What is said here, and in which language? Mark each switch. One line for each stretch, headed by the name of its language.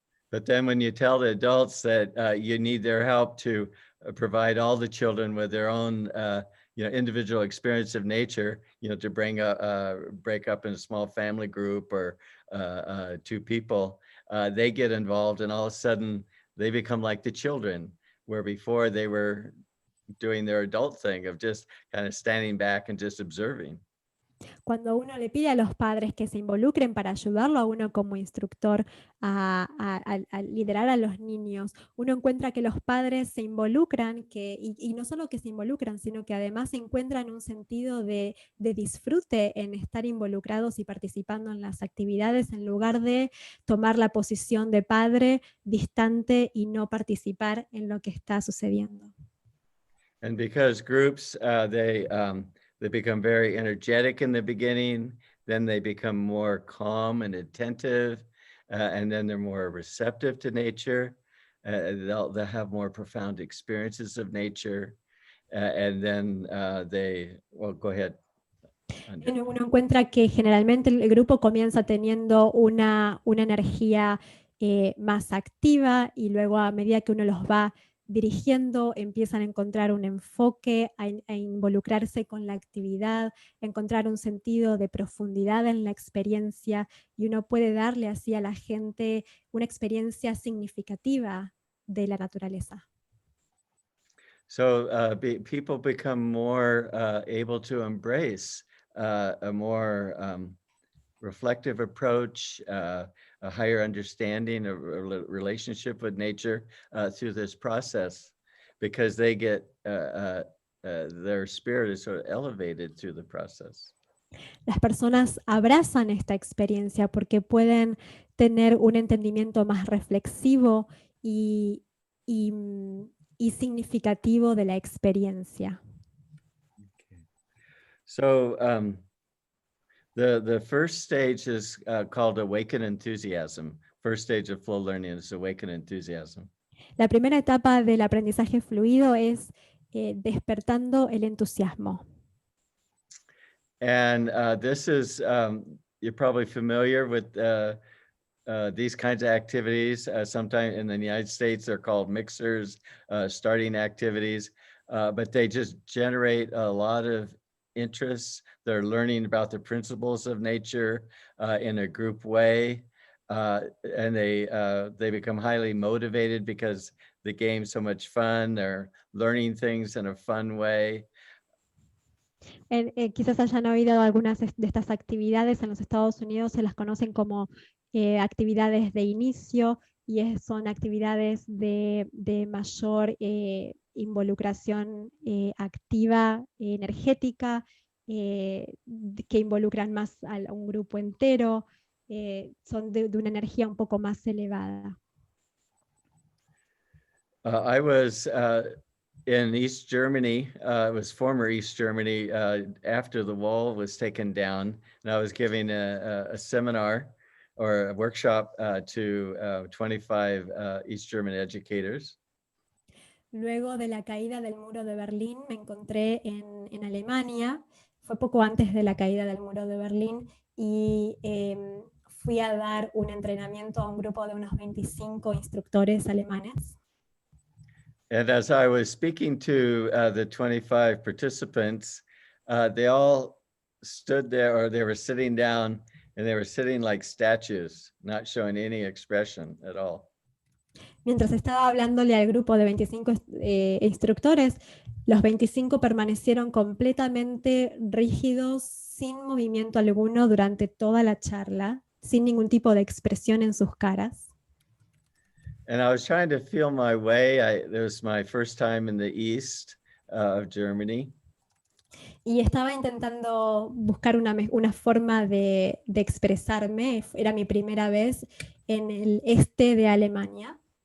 English: But then when you tell the adults that you need their help to provide all the children with their own individual experience of nature, to break up in a small family group or 2 people, they get involved and all of a sudden they become like the children, where before they were doing their adult thing of just kind of standing back and just observing.
Spanish: Cuando uno le pide a los padres que se involucren para ayudarlo a uno como instructor a liderar a los niños, uno encuentra que los padres se involucran y no solo que se involucran, sino que además encuentran un sentido de disfrute en estar involucrados y participando en las actividades en lugar de tomar la posición de padre distante y no participar en lo que está sucediendo.
English: And because groups, they become very energetic in the beginning, then they become more calm and attentive, and then they're more receptive to nature. They'll have more profound experiences of nature, and then go ahead.
Spanish: Uno encuentra que generalmente el grupo comienza teniendo una energía más activa y luego a medida que uno los va dirigiendo empiezan a encontrar un enfoque, a involucrarse con la actividad, a encontrar un sentido de profundidad en la experiencia y uno puede darle así a la gente una experiencia significativa de la naturaleza.
English: So people become more able to embrace a more reflective approach, a higher understanding of a relationship with nature through this process, because they get their spirit is sort of elevated through the process.
Spanish: Las personas abrazan esta experiencia porque pueden tener un entendimiento más reflexivo y significativo de la experiencia.
English: Okay. So the first stage is called awaken enthusiasm. First stage of flow learning is awaken enthusiasm.
Spanish: La primera etapa del aprendizaje fluido es despertando el entusiasmo.
English: And this is, you're probably familiar with these kinds of activities. Sometimes in the United States, they're called mixers, starting activities, but they just generate a lot of interest. They're learning about the principles of nature in a group way, and they become highly motivated because the game's so much fun. They're learning things in a fun way.
Spanish: Quizás hayan oído algunas de estas actividades en los Estados Unidos, se las conocen como actividades de inicio y son actividades de mayor involucración activa, energética, que involucran más a un grupo entero, son de una energía un poco más elevada.
English: I was in East Germany, it was former East Germany, after the wall was taken down, and I was giving a seminar or a workshop to 25 East German educators.
Spanish: Luego de la caída del muro de Berlín, me encontré en Alemania, fue poco antes de la caída del muro de Berlín, y fui a dar un entrenamiento a un grupo de unos 25 instructores alemanes.
English: And as I was speaking to the 25 participants, they all stood there, or they were sitting down, and they were sitting like statues, not showing any expression at all.
Spanish: Mientras estaba hablándole al grupo de 25 instructores, los 25 permanecieron completamente rígidos, sin movimiento alguno durante toda la charla, sin ningún tipo de expresión en sus caras.
English: And I was trying to feel my way. It was my first time in the east of Germany.
Spanish: Y estaba intentando buscar una forma de expresarme. Era mi primera vez en el este de Alemania.